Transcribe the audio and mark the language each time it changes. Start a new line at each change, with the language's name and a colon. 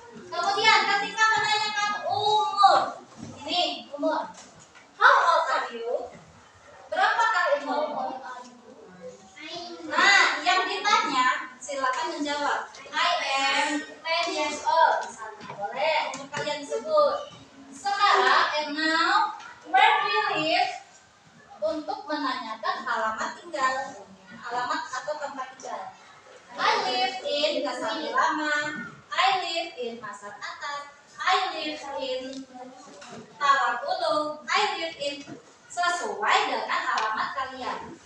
Indonesian: Kemudian ketika menanyakan umur, ini umur.
English: How old are you?
Indonesian: Berapakah umurmu? Nah, yang ditanya silakan menjawab.
English: I am 10 years old.
Indonesian: Misalnya, boleh umur kalian sebut.
English: Sekarang, and now, where do you live?
Indonesian: Untuk menanyakan alamat tinggal, alamat atau tempat tinggal.
English: I live in Kasari Lama. I live in Masar Atas. I live in Tawakulu. I live in,
Indonesian: sesuai dengan alamat kalian.